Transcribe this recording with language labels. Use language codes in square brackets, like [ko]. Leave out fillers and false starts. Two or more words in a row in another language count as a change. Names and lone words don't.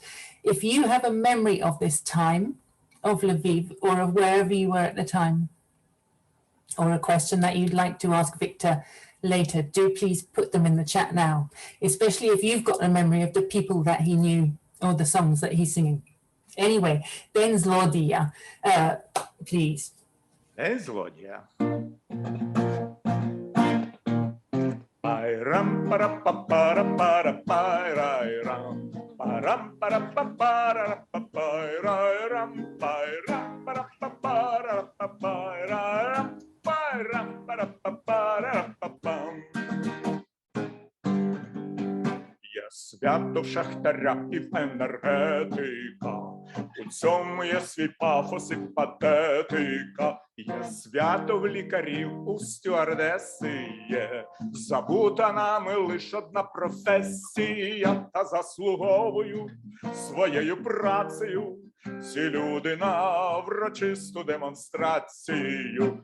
[en] If you have a memory of this time, of Lviv, or of wherever you were at the time, or a question that you'd like to ask Victor later, do please put them in the chat now, especially if you've got a memory of the people that he knew or the songs that he's singing. Anyway, День злодія, please. [uk] День злодія. Пайрам пара пара пара пайрам парам пара пара пайрам пайрам пара пара пайрам пайрам пара пара пам. Я свято в шахтаря і в енергетика, у цьому є свій пафос і патетика. Є свято в лікарів, у стюардеси є, забута нами лиш одна професія, та заслуговую своєю працею ці люди на врочисту демонстрацію.